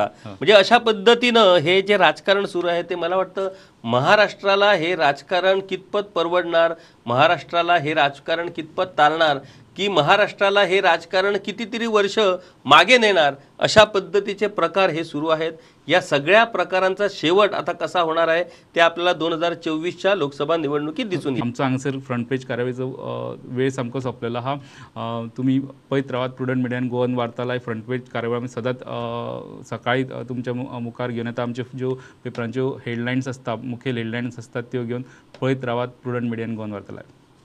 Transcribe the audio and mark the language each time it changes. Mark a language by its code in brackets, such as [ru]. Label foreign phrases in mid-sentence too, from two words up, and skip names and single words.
[mr] म्हणजे अशा पद्धतीनं हे जे राजकारण सुरू आहे ते मला वाटतं महाराष्ट्राला हे राजकारण कितपत परवडणार, महाराष्ट्राला हे राजकारण कितपत चालणार की महाराष्ट्राला हे राजकारण कितीतरी वर्ष मागे नेणार, अशा पद्धतीचे प्रकार हे सुरू आहेत. या सगळ्या प्रकारांचा शेवट आता कसा होणार आहे ते आपल्याला 2024च्या लोकसभा निवडणुकीत दिसून येईल. [kok] आमचा हांगसर [en] front page [kok] कार्यावळीचो वेळ सामको सोंपलेलो आहा. तुम्ही पळयत रावात प्रुडंट मिडियान गोवन वार्तालाय [en] front page [kok] कार्यावळ आमी सदांच सकाळी तुमच्या मुखार घेवन येता. आमचे ज्यो पेपरांच्यो हेडलायन्स आसता, मुखेल हेडलायन्स आसतात त्यो घेवन पळयत रावात प्रुडंट मिडियान गोवन वार्तालाय.